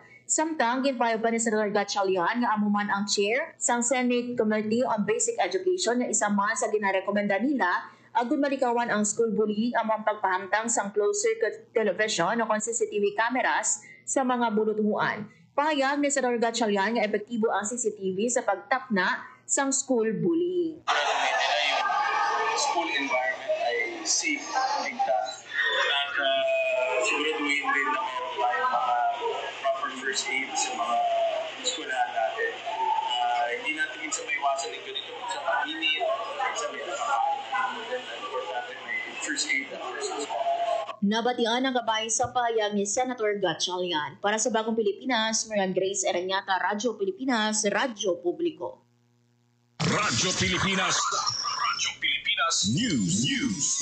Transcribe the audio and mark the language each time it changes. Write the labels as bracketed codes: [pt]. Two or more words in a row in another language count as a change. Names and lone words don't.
[hil] Samtang ginpayag pa ni Senator Gatchalian nga amuman ang chair sang Senate Committee on Basic Education na isa man sa ginarekomenda nila agud malikawan ang [en] school bullying [hil] among pagpahamtang sang [en] closed-circuit television [hil] o [en] CCTV cameras [hil] sa mga buluthuan. Pahayag ni Senator Gatchalian nga epektibo ang CCTV sa pagtapna sang [en] school bullying. [tl] Yung [en] school environment [tl] ay safe, ligtas, at siguraduhin din na meron tayong mga [en] proper first aid [tl] sa mga eskwelahan natin. Hindi natin minsan maiwasan yung ganito sa paninit, sa may nakakain. [hil] Nabatian ang gabay sa pahayag ni Senator Gatchalian. [tl] Para sa Bagong Pilipinas, Marian Grace Ereñata, Radyo Pilipinas, Radyo Publiko. Radyo Pilipinas. Radyo Pilipinas News.